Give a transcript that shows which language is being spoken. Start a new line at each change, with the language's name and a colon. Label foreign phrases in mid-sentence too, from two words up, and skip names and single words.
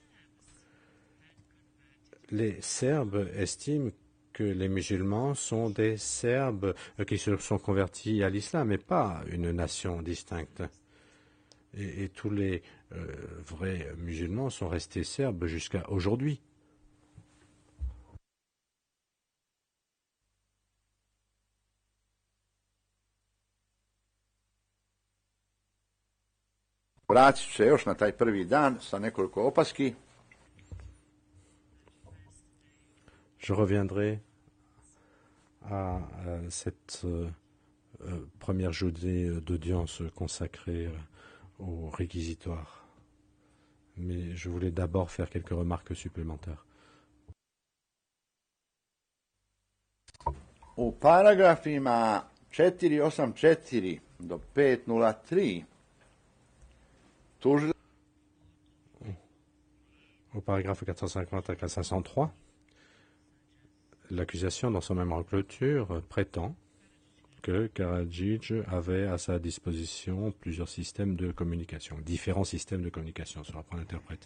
French: Les Serbes estiment que les musulmans sont des Serbes qui se sont convertis à l'islam et pas une nation distincte. Et tous les vrais musulmans sont restés serbes jusqu'à aujourd'hui.
Croatian: Vratit ću se još na taj prvi dan sa nekoliko opaski.
French: Je reviendrai à cette première journée d'audience consacrée au réquisitoire. Mais je voulais d'abord faire quelques remarques supplémentaires.
Croatian: U paragrafima 484 do 503
French: Au paragraphe 450 à 403, l'accusation dans son mémoire de clôture prétend que Karadzic avait à sa disposition plusieurs systèmes de communication, différents systèmes de communication, sur après l'interprète.